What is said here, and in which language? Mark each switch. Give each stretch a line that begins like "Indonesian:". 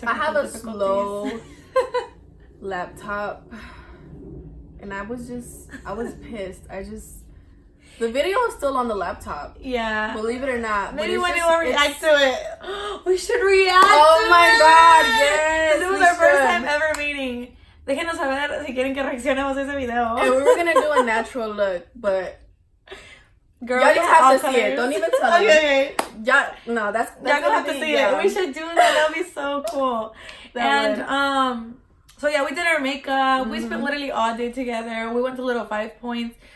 English: I have a slow laptop. And I was pissed. The video is still on the laptop. Yeah. Believe it or not. Maybe when you will react to it. We should react to it. Oh my God, yes. This was our first time ever meeting.
Spanish: Déjenos saber si quieren que reaccionemos a ese video.
English: And we were going to do a natural look, but... Girl, y'all just have to see it. Don't even tell them. Okay. Y'all, no, that's y'all gonna have to see it. We should do that. That'll be so cool. And so yeah, we did our makeup. We spent literally all day together. We went to Little 5 Points.